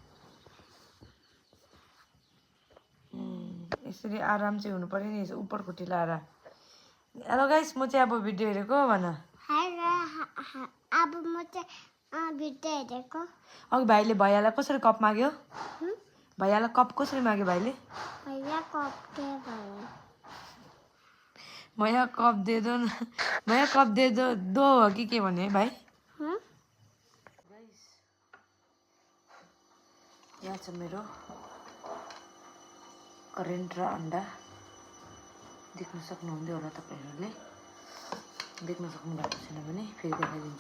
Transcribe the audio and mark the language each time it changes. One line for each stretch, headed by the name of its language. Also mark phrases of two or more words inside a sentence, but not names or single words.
Nepali: यसरी आराम चाहिँ हुनु पर्यो नि, उपर खुट्टी लाएर।
English: hello guys
Nepali: म चाहिँ अब भिडियो हेरेको भन। अब म चाहिँ भिडियो हेरेको। अघि भाइले भैयालाई कसरी कप माग्यो? भैयालाई कप कसरी माग्यो भाइले?
Hindi: भैया कप दे दो न, भैया कप दे दो दो
Nepali: हो कि के भने भाइ? यहाँ छ मेरो करेन्ट र अन्डा। देख्न सक्नुहुँदै होला तपाईँहरूले, देख्न सक्नु भएको छैन भने फेरि देखाइदिन्छु।